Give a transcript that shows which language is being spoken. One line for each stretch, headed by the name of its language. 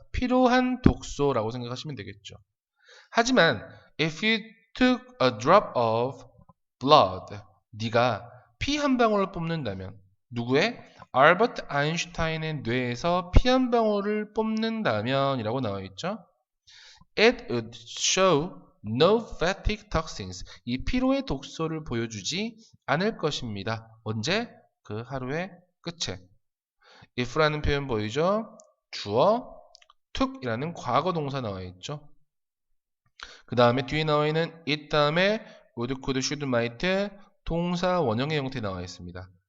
Korean: 필요한 독소라고 생각하시면 되겠죠. 하지만
English: if you took a drop of blood,
Korean: 네가 피 한 방울을 뽑는다면 누구의? 알버트 아인슈타인의 뇌에서 피 한 방울을 뽑는다면 이라고 나와 있죠.
English: It would show no fatigue toxins.
Korean: 이 피로의 독소를 보여주지 않을 것입니다. 언제? 그 하루의 끝에. if라는 표현 보이죠? 주어, took이라는 과거 동사 나와 있죠. 그 다음에 뒤에 나와 있는 it 다음에 would, could, should, might 동사 원형의 형태 나와 있습니다.